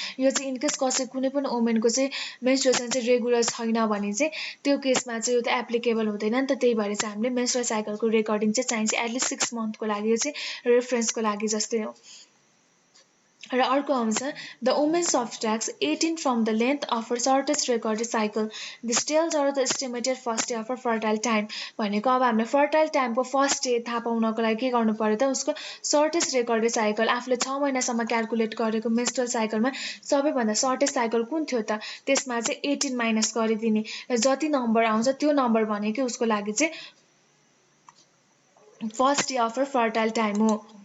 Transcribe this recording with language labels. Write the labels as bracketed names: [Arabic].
[Nepali] यो चाहिँ इनकेस कसै कुनै पनि वुमेनको चाहिँ मेन्स्ट्रुएसन चाहिँ रेगुलर छैन भने चाहिँ त्यो केसमा चाहिँ यो त एप्लिकेबल हुँदैन नि त। त्यही भएर चाहिँ हामीले मेन्स्ट्रुअल साइकलको रेकर्डिङ चाहिँ चाहिन्छ एटलिस्ट 6 मन्थको लागि। यो चाहिँ रेफरेन्सको लागि जस्तै हो। र अर्को आउँछ [English] The women's subtracts 18 from the length of her shortest recorded cycle. This tells are the estimated first day of her fertile time. [Nepali] भनेको अब हामीले फर्टाइल टाइमको फर्स्ट डे थाहा पाउनको लागि के गर्नु पर्यो त, उसको सर्टेस्ट रेकर्डेड साइकल आफूले 6 महिनासम्म क्यालकुलेट गरेको मेन्स्ट्रुअल साइकलमा सबैभन्दा सर्टेस्ट साइकल कुन थियो त, त्यसमा चाहिँ 18 माइनस गरिदिने र जति नम्बर आउँछ त्यो नम्बर भनेको उसको लागि चाहिँ [English] first day of her fertile time [Nepali] हो।